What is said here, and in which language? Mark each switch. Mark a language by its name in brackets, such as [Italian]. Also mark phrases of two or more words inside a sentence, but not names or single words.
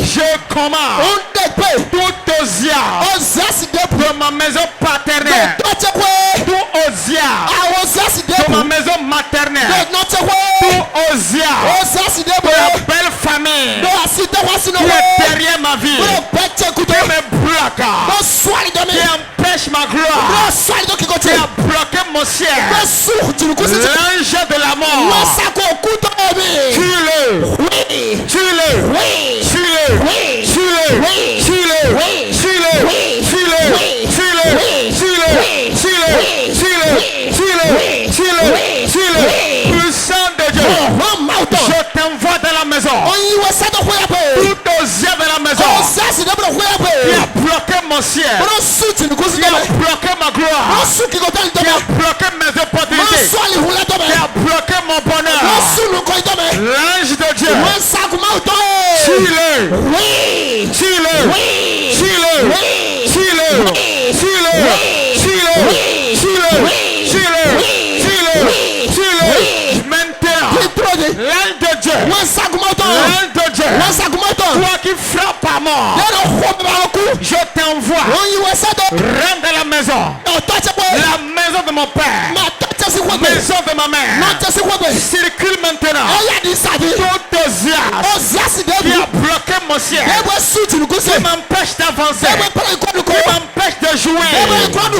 [French] Je commande tout Osias de ma maison paternelle, tout Osias de ma maison maternelle, tout Osias de la belle famille qui est derrière ma vie, qui me bloque, qui empêche ma gloire, qui a bloqué mon ciel. L'ange de la mort, tue-le, tue-le, tue-le, tue-le, tue-le, puissant de Dieu, je t'envoie dans la maison. Tout Osias de la maison qui a bloqué mon ciel, qui a bloqué ma gloire, qui a bloqué mes opportunités, qui a bloqué mon bonheur. L'ange de Dieu, tue-le, tue-le, tue-le, tue-le, tue-le. Maintenant, l'ange de Dieu, l'ange de Dieu, toi qui frappes à mort, je t'envoie, rentre dans la maison, la maison de mon père, maison de ma mère, circule maintenant tout Osias qui a bloqué mon ciel, qui m'empêche d'avancer, qui m'empêche de jouer.